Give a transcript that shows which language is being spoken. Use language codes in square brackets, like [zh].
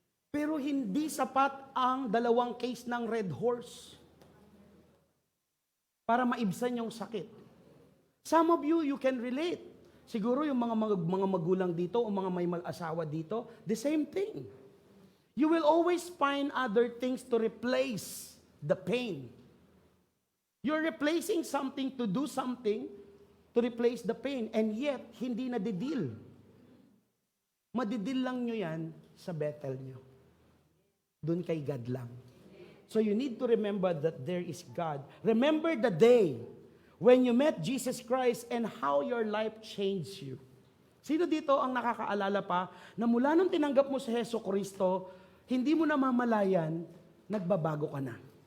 [tl] Pero hindi sapat ang 2 case ng Red Horse para maibsan yung sakit. [en] Some of you can relate. [tl] Siguro yung mga magulang dito o mga may mag-asawa dito, [en] the same thing. You will always find other things to replace the pain. You're replacing something to do something to replace the pain, and yet, [tl] hindi nadidil. Madidil lang nyo yan sa Bethel nyo. Doon kay God lang. [en] So you need to remember that there is God. Remember the day when you met Jesus Christ and how your life changed you. [tl] Sino dito ang nakakaalala pa na mula nung tinanggap mo si Hesus Kristo, hindi mo namamalayan, nagbabago ka na.